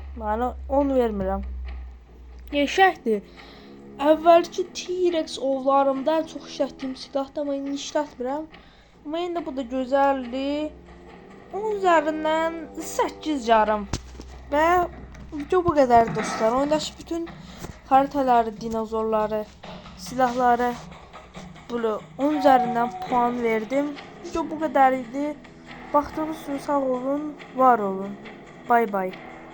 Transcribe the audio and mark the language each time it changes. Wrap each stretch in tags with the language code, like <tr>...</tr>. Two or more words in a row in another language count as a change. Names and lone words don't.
<az>Yəni 10 vermirəm. Qəşəngdir. Əvvəlki T-Rex ovlarımda çox işlətdiyim silahdır, amma indi işlətmirəm. Amma indi bu da gözəldir. 10 üzərindən 8 yarım. Və video bu qədər dostlar.</az> <tr>Oyundakı bütün haritaları, dinozorları, silahları böyle 10 üzerinden puan verdim. Video bu kadar idi.</tr> <az>Baktığınız için sağ olun, var olun.</az> <en>Bay bay.</en>